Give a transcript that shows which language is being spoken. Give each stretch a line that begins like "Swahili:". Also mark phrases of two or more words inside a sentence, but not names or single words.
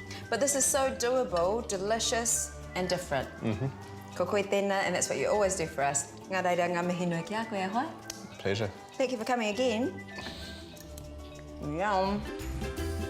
English: But this is so doable, delicious and different.
Māori: Ko koe tēnā,
English: and that's what you always do for us.
Māori: Ngā reira ngā mihi nui ki a koe ahoi.
English: Pleasure. Thank you for coming again. Yum.